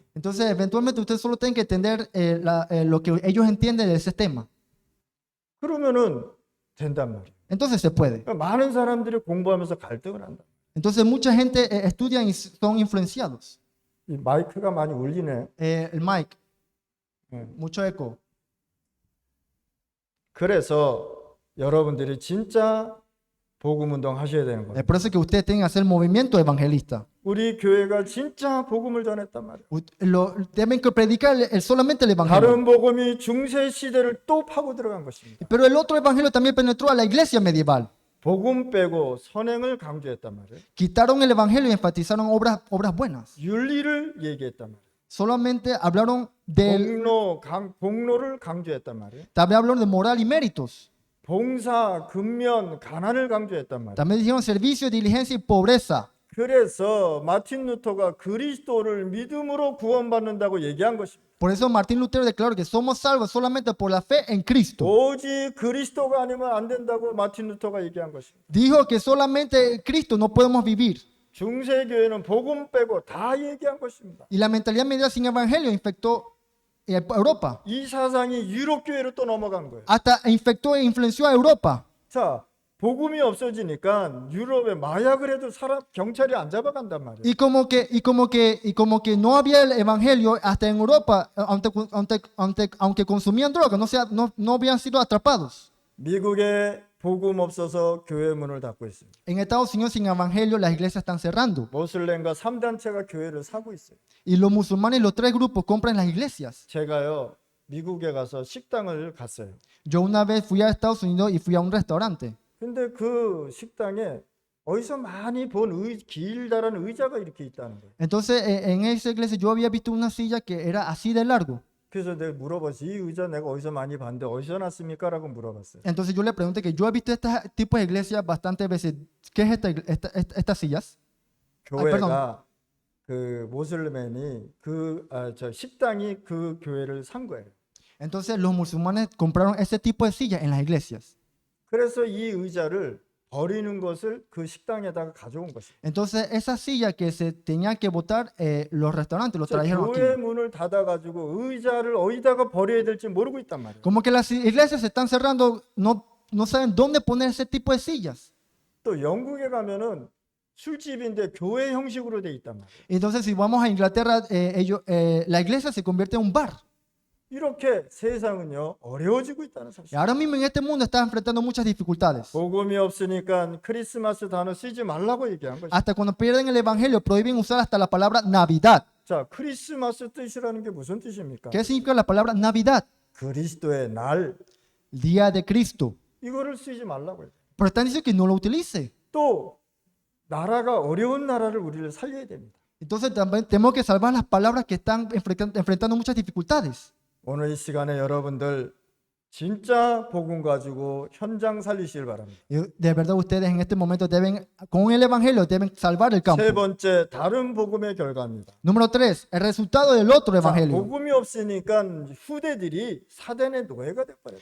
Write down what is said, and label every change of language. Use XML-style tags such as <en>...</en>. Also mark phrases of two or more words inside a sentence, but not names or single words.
<es>Entonces, eventualmente ustedes solo tienen que entender lo que ellos entienden de ese tema.</es> <ko>그러면은 된단 말이에요.</ko> <es>Entonces se puede.</es> <ko>그러니까 많은 사람들이 공부하면서 갈등을 한다.</ko> <es>Entonces mucha gente estudia y son influenciados.</es> <ko>이 마이크가 많이 울리네.</ko> <es>El mic,</es> <ko>네.</ko> <es>mucho eco.</es> <ko>그래서 여러분들이 진짜 복음 운동 하셔야 되는 거예요.</ko> <es>Es por eso que ustedes tienen que hacer movimiento evangelista.</es> <ko>우리 교회가 진짜 복음을 전했단 말이에요.</ko> <es>Deben que predicar solamente el evangelio.</es> <ko>다른 복음이 중세 시대를 또 파고 들어간 것입니다.</ko> <es>Pero el otro evangelio también penetró a la iglesia medieval.</es> <ko>복음 빼고 선행을 강조했단 말이에요.</ko> <es>Quitaron el evangelio y enfatizaron obras buenas.</es> <ko>윤리를 얘기했단 말이에요.</ko> <es>Solamente hablaron del,</es> <ko>복로를 강조했단 말이에요.</ko> <es>también hablaron de moral y méritos.</es> <ko>봉사, 근면, 가난을 강조했단 말이에요.</ko> <es>También dijeron servicio, diligencia y pobreza.</es> <ko>그래서 마틴 루터가 그리스도를 믿음으로 구원받는다고 얘기한 것입니다.</ko> <es>Por eso Martín Lutero declaró que somos salvos solamente por la fe en Cristo.</es> <ko>오직 그리스도가 아니면 안 된다고 마틴 루터가 얘기한 것입니다.</ko> <es>Dijo que solamente en Cristo no podemos vivir.</es> <ko>중세교회는 복음 빼고 다 얘기한 것입니다.</ko> <es>Y la mentalidad medieval sin evangelio infectó Europa.</es> <ko>이 사상이 유럽교회로 또 넘어간 거예요.</ko> <es>Hasta infectó e influenció a Europa.</es> <ko>자, 복음이 없어지니까 유럽에 마약을 해도 경찰이 안 잡아간단 말이에요.</ko> <es>Y como que no había el evangelio hasta en Europa, aunque consumían droga, no habían sido atrapados.</es> <ko>미국에 복음 없어서 교회 문을 닫고 있습니다.</ko> <es>En Estados Unidos sin evangelio las iglesias están cerrando.</es> <ko>모슬렘과 3단체가 교회를 사고 있어요.</ko> <es>Y los musulmanes, los tres grupos, compran las iglesias.</es> <ko>제가요 미국에 가서 식당을 갔어요.</ko> <es>Yo una vez fui a Estados Unidos y fui a un restaurante.</es> <ko>근데 그 식당에 어디서 많이 본 길다란 의자가 이렇게 있다는 거예요.</ko> <es>Entonces en esa iglesia yo había visto una silla que era así de largo.</es> <ko>그래서 내가 물어봤어요. 이 의자 내가 어디서 많이 봤는데 어디서 났습니까? 라고 물어봤어요.</ko> <es>Entonces yo le pregunté que yo he visto este tipo de iglesias bastantes veces. ¿Qué es estas sillas?</es> <ko>교회가 그 모슬렘이 저 식당이 그 교회를 산 거예요.</ko> <es>Entonces los musulmanes compraron ese tipo de sillas en las iglesias.</es> <ko>그래서 이 의자를 버리는 것을 그 식당에다가 가져온 것입니다.</ko> <es>Entonces esa silla que se tenía que botar, los restaurantes los trajeron aquí.</es> <ko>교회 문을 닫아가지고 의자를 어디다가 버려야 될지 모르고 있단 말이에요.</ko> <es>Como que las iglesias se están cerrando, no saben dónde poner ese tipo de sillas.</es> <ko>또 영국에 가면은 술집인데 교회 형식으로 돼 있단 말이에요.</ko> <es>Entonces si vamos a Inglaterra, la iglesia se convierte en un bar.</es> <ko>이렇게 세상은요 어려워지고 있다는 사실.</ko> <es>Y ahora mismo en este mundo está enfrentando muchas dificultades.</es> <ko>복음이 없으니까 크리스마스 단어 쓰지 말라고 얘기한 거죠.</ko> <es>Hasta cuando pierden el evangelio prohíben usar hasta la palabra Navidad.</es> <ko>자, 크리스마스 뜻이라는 게 무슨 뜻입니까?</ko> <es>¿Qué significa la palabra Navidad?</es> <ko>그리스도의 날</ko> <es>Día de Cristo.</es> <ko>이거를 쓰지 말라고 해요.</ko> <es>Pero están diciendo que no lo utilice.</es> <ko>또 나라가 어려운 나라를 우리를 살려야 됩니다.</ko> <es>Entonces también tenemos que salvar las palabras que están enfrentando muchas dificultades.</es> <ko>오늘 이 시간에 여러분들 진짜 복음 가지고 현장 살리시길 바랍니다.</ko> <es>Y de verdad ustedes en este momento deben, con el evangelio, deben salvar el campo.</es> <ko>세 번째 다른 복음의 결과입니다.</ko> <es>Número 3, el resultado del otro</es> <ko>자,</ko> <es>evangelio.</es> <ko>복음이 없으니까 후대들이 사단의 노예가 돼버렸다.</ko>